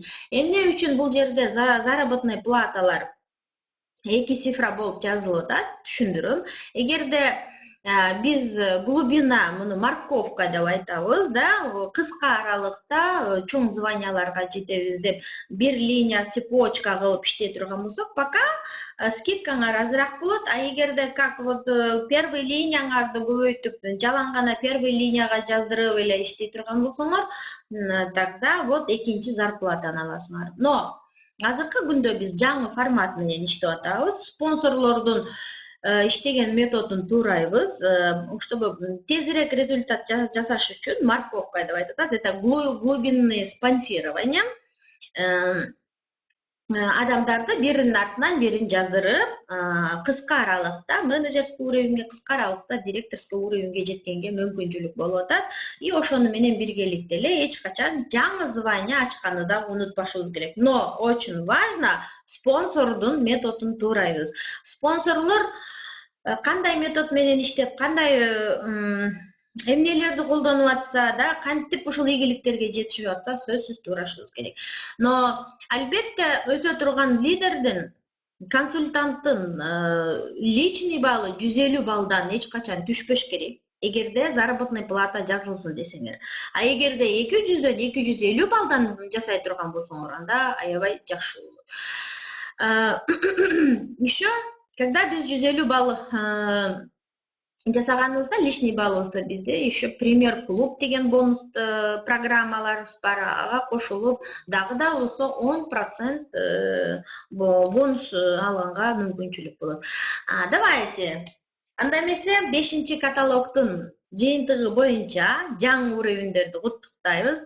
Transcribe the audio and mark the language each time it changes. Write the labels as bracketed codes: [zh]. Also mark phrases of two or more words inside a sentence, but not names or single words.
[ky] Эмне үчүн бул жерде [ru] заработный платалар [ky] 2 цифра болуп жазылып атат, түшүндүрөм. Эгерде биз глубина, муну морковка деп айтабыз да, кыска аралыкта чоң званияларга жетебиз деп бир линия цепочка кылып иштей турган болсок, [ru] пока скидкаңар [ky] азыраак болот. А эгерде [ru] как вот первый линияңарды [ky] көбөйтүп, жалаң гана первый линияга жаздырып эле иштей турган болсоңор, [ru] тогда вот [ky] экинчи зарплатаны аласыңар. Но азыркы күндө биз жаңы формат менен иштеп атабыз. Спонсорлордун иштеген методун туурайбыз, чтобы тезирээк результат жасаш үчүн морковка деп айтат. [ru] Это глубинное спонсирование. [ky] Адамдарды биринин артынан бирин жаздырып, кыска аралыкта, [ru] менеджерский уровеньге, [ky] кыска аралыкта [ru] директорский уровеньге [ky] жеткенге мүмкүнчүлүк болуп атат. И ошону менен биргеликте эле эч качан жаңы звание ачканды да унутпашыбыз керек. [ru] Но очень важно [ky] спонсордун методун туурайбыз. Спонсорлор кандай метод менен иштеп, кандай эмнелерди колдонуп атса да, кантип ушул ийгиликтерге жетишип атса, сөзсүз туурашыбыз керек. Но албетте өсө турган лидердин, консультанттын [ru] личный баллы [ky] 150 балдан эч качан түшпөш керек. Эгерде [ru] заработный плата [ky] жазылсын десеңер. А эгерде 200'дөн 250 балдан жасай турган болсоңор, анда аябай жакшы болот. [ru] Еще когда [ky] биз 150 балл жасаганыбызда, [ru] лишний баллыбызда [ky] бизде [ru] еще пример клуб [ky] деген бонус программаларыбыз бар, ага кошулуп дагы да болсо 10% бонус алганга мүмкүнчүлүк болот. Давайте анда эмесе 5-каталогдун жыйынтыгы боюнча жаңы уровендерди куттуктайбыз.